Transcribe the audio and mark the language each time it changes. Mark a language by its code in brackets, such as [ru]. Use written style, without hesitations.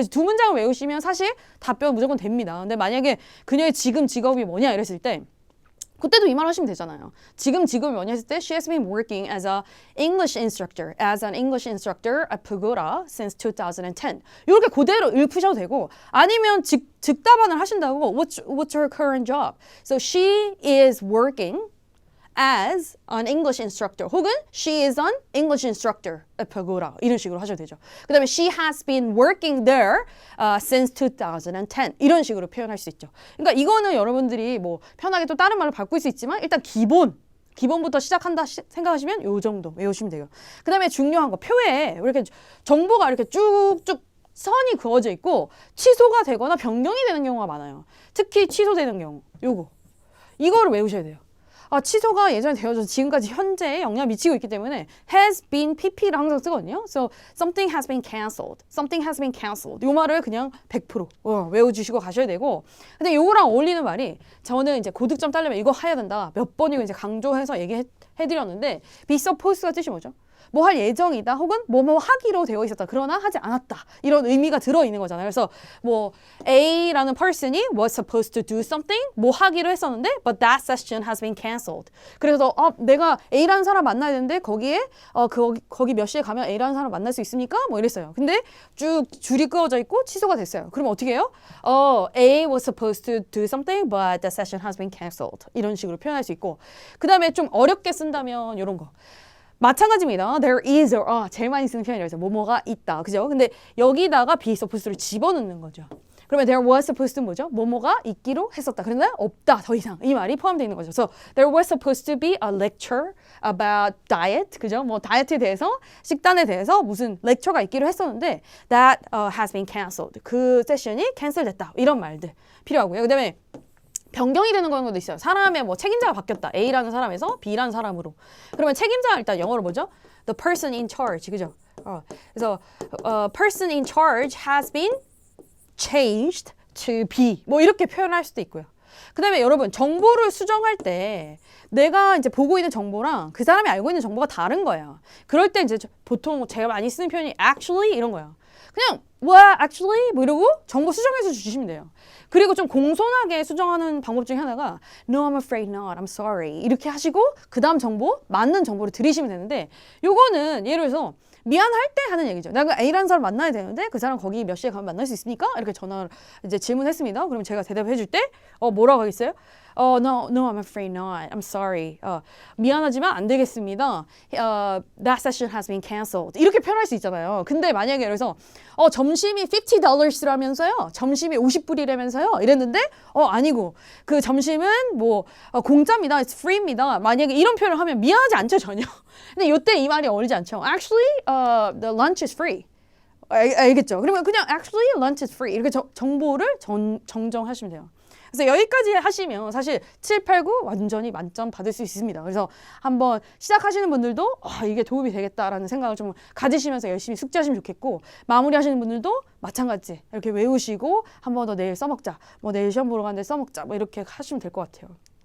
[ko] 그래서 두 문장을 외우시면 사실 답변 무조건 됩니다. 근데 만약에 그녀의 지금 직업이 뭐냐 이랬을 때 그때도 이 말 하시면 되잖아요. 지금 직업이 뭐냐 했을 때 [en] She has been working as an English instructor at Pagoda since 2010. [ko] 이렇게 그대로 읊으셔도 되고 아니면 즉답안을 하신다고 [en] What's her current job? So she is working as an English instructor 혹은 she is an English instructor at Pagoda [ko] 이런 식으로 하셔도 되죠. [en] 그 다음에 she has been working there since 2010 [ko] 이런 식으로 표현할 수 있죠. 그러니까 이거는 여러분들이 뭐 편하게 또 다른 말을 바꿀 수 있지만 일단 기본부터 시작한다 생각하시면 요 정도 외우시면 돼요. 그 다음에 중요한 거 표에 이렇게 정보가 이렇게 쭉쭉 선이 그어져 있고 취소가 되거나 변경이 되는 경우가 많아요. 특히 취소되는 경우 이거를 외우셔야 돼요. 취소가 예전에 되어져서 지금까지 현재에 영향을 미치고 있기 때문에 has been pp를 항상 쓰거든요. [en] So something has been cancelled. [ko] 이 말을 그냥 100% 외워주시고 가셔야 되고 근데 요거랑 어울리는 말이 저는 이제 고득점 따려면 이거 해야 된다. 몇 번이고 이제 강조해서 얘기해드렸는데 be supposed가 뜻이 뭐죠? 뭐 할 예정이다 혹은 뭐뭐 하기로 되어 있었다 그러나 하지 않았다 이런 의미가 들어있는 거잖아요. [en] 그래서 뭐 A라는 person이 was supposed to do something [ko] 뭐 하기로 했었는데 [en] but that session has been cancelled. [ko] 그래서 내가 A라는 사람 만나야 되는데 거기에 거기 몇 시에 가면 A라는 사람 만날 수 있습니까? 뭐 이랬어요. 근데 쭉 줄이 그어져 있고 취소가 됐어요. 그럼 어떻게 해요? [en] A was supposed to do something but the session has been cancelled. [ko] 이런 식으로 표현할 수 있고 그 다음에 좀 어렵게 쓴다면 이런 거 마찬가지입니다. There is 제일 많이 쓰는 표현이라서 뭐뭐가 있다. 그죠? 근데 여기다가 be supposed를 집어넣는 거죠. [en] 그러면 there was supposed to 뭐죠? [ko] 뭐뭐가 있기로 했었다. 그런데 없다. 더 이상. 이 말이 포함되어 있는 거죠. [en] So there was supposed to be a lecture about diet. [ko] 그죠? 뭐 다이어트에 대해서 식단에 대해서 무슨 lecture가 있기로 했었는데 [en] that has been cancelled. [ko] 그 세션이 캔슬됐다. 이런 말들 필요하고요. 그다음에 변경이 되는 것도 있어요. 사람의 뭐 책임자가 바뀌었다. A라는 사람에서 B라는 사람으로. 그러면 책임자가 일단 영어로 뭐죠? [en] The person in charge. 그죠? 그래서 person in charge has been changed to B. [ko] 뭐 이렇게 표현할 수도 있고요. 그 다음에 여러분 정보를 수정할 때 내가 이제 보고 있는 정보랑 그 사람이 알고 있는 정보가 다른 거예요. 그럴 때 이제 보통 제가 많이 쓰는 표현이 actually 이런 거예요. 그냥 what actually 뭐 이러고 정보 수정해서 주시면 돼요. 그리고 좀 공손하게 수정하는 방법 중에 하나가 [en] No, I'm afraid not. I'm sorry. [ko] 이렇게 하시고 그 다음 정보, 맞는 정보를 들이시면 되는데 요거는 예를 들어서 미안할 때 하는 얘기죠. 내가 A라는 사람 만나야 되는데 그 사람 거기 몇 시에 가면 만날 수 있습니까? 이렇게 전화를 이제 질문했습니다. 그럼 제가 대답해 줄 때 뭐라고 하겠어요? [en] No, I'm afraid not. I'm sorry. [ko] 미안하지만 안 되겠습니다. [en] That session has been canceled. [ko] 이렇게 표현할 수 있잖아요. 근데 만약에 그래서 점심이 $50라면서요. 점심이 50불이라면서요. 이랬는데 아니고 그 점심은 뭐 공짜입니다. [en] It's free입니다. [ko] 만약에 이런 표현을 하면 미안하지 않죠, 전혀. 근데 이때 이 말이 어울리지 않죠. [en] Actually, the lunch is free. [ko] 알겠죠? 그러면 그냥 [en] actually lunch is free [ko] 이렇게 정보를 정정하시면 돼요. 그래서 여기까지 하시면 사실 7, 8, 9 완전히 만점 받을 수 있습니다. 그래서 한번 시작하시는 분들도 이게 도움이 되겠다라는 생각을 좀 가지시면서 열심히 숙지하시면 좋겠고, 마무리하시는 분들도 마찬가지 이렇게 외우시고 한 번 더 내일 써먹자, 뭐 내일 시험 보러 가는데 써먹자, 뭐 이렇게 하시면 될 것 같아요.